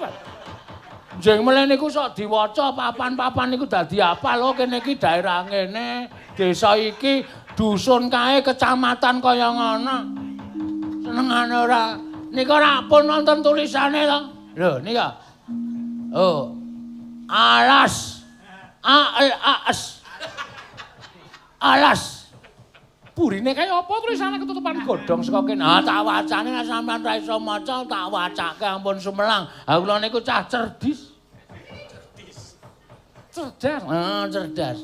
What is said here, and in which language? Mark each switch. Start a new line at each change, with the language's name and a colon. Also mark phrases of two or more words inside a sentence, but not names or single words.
Javanese: Jeng mele niku sok diwaca papan-papan niku dadi apal lho kene iki daerah ngene, desa iki, dusun kae, kecamatan kaya ngono. Senengane ora. Nika ora pun wonten tulisane to. Lho nika. Oh. Alas. A-L-A-S. Alas. Burine kaya apa tulisane ketutupan godhong saka kene. Tak wacane nek sampean ra iso maca tak wacake ampun sumelang. Kula niku cah cerdas. Cerdas.